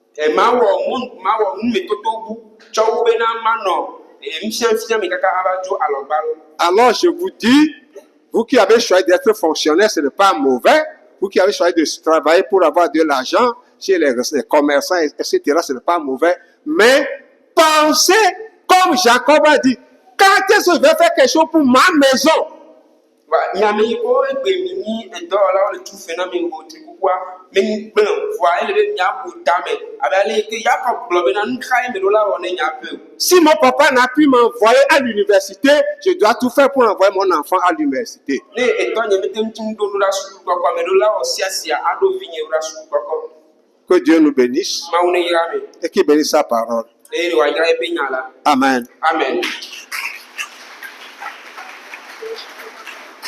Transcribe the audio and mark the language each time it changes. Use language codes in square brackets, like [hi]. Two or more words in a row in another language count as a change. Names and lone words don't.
[fr] Alors je vous dis, vous qui avez choisi d'être fonctionnaire, ce n'est pas mauvais. Vous qui avez choisi de travailler pour avoir de l'argent chez les commerçants, etc., ce n'est pas mauvais. Mais pensez comme Jacob a dit, quand est-ce que je vais faire quelque chose pour ma maison? [ee] Nyame yi ko egbe mi ni edɔwɔlawo le tu fe na mi wo tri kukua mi gblẽ vɔa ele be miabu tame abe ale ke Jacob gblɔ bena nu ka ye meɖo la wɔ ne nyaƒe o. [fr] Si mon papa n'a pu m'envoyer à l'université, je dois tout faire pour envoyer mon enfant à l'université. [ee] Ne etɔ nye mete ŋuti ŋu ɖo ɖa sukukɔkɔ meɖo la wɔ sia aɖo vinye ɖa sukukɔkɔ. [fr] Que Dieu nous bénisse [ee] Mawu ne yra me [fr] et qu'il bénisse sa parole. [ee] eye wòayra eƒe nya la. [fr] Amen. [ee] Amen.